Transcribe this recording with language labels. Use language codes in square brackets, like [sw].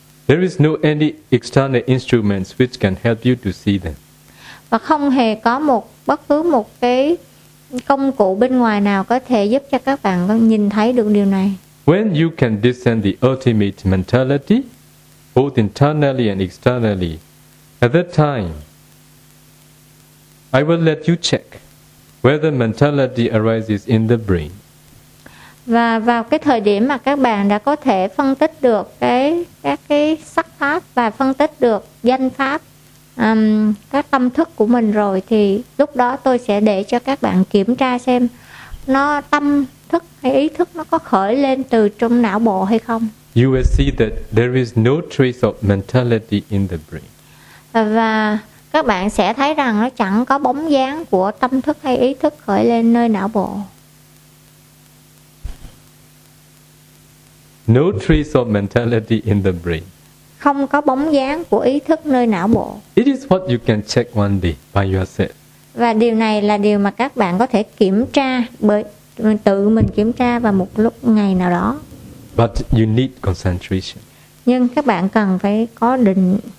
[en] There is no any external instruments which can help you to see them. [vi] Và không hề có một bất cứ một cái công cụ bên ngoài nào có thể giúp cho các bạn nhìn thấy được điều này. [en] When you can descend the ultimate mentality, both internally and externally, at that time, I will let you check whether mentality arises in the brain. [vi] Và vào cái thời điểm mà các bạn đã có thể phân tích được cái các cái sắc pháp và phân tích được danh pháp, các tâm thức của mình rồi, thì lúc đó tôi sẽ để cho các bạn kiểm tra xem nó tâm thức hay ý thức nó có khởi lên từ trong não bộ hay không. [en] You will see that there is no trace of mentality in the brain. [vi] Và các bạn sẽ thấy rằng nó chẳng có bóng dáng của tâm thức hay ý thức khởi lên nơi não bộ. [en] No trace of mentality in the brain. [vi] Không có bóng dáng của ý thức nơi não bộ. [en] It is what you can check one day by yourself. [vi] Và điều này là điều mà các bạn có thể kiểm tra bởi tự mình kiểm tra vào một lúc ngày nào đó. [en] But you need concentration. [vi] Nhưng các bạn cần phải có định.